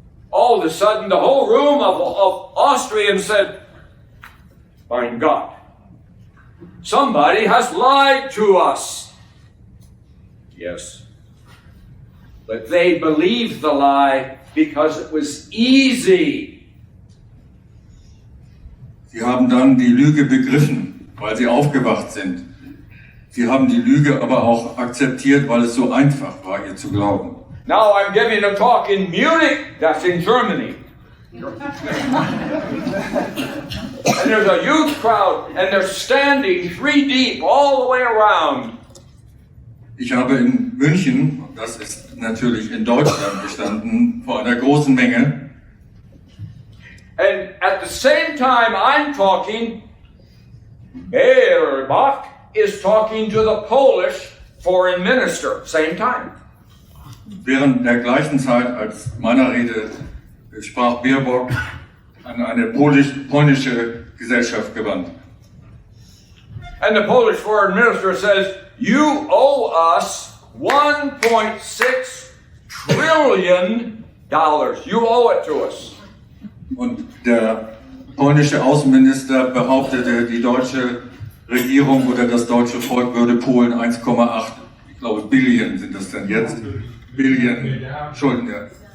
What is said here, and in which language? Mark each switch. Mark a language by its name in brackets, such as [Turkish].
[English] All of a sudden, the whole room of Austrians said, [German] "Mein Gott, [English] somebody has lied to us." Yes. But they believed the lie because it was easy. [German] Sie haben dann die Lüge begriffen, weil sie aufgewacht sind. Sie haben die Lüge aber auch akzeptiert, weil es so einfach war, ihr zu glauben. [English] Now I'm giving a talk in Munich, that's in Germany. And there's a huge crowd, and they're standing 3 deep all the way around. [German] Ich habe in München, das ist natürlich in Deutschland, gestanden, vor einer großen Menge. [English] And at the same time I'm talking, Bach is talking to the Polish foreign minister, same time. [German] Während der gleichen Zeit, als meiner Rede, sprach Baerbock an eine polnische Gesellschaft gewandt. [English] And the Polish foreign minister says, "You owe us $1.6 trillion. You owe it to us." [German] Und der polnische Außenminister behauptete, die deutsche Regierung oder das deutsche Volk würde Polen 1,8, ich glaube Billion sind das denn jetzt, Billion Schulden, ja.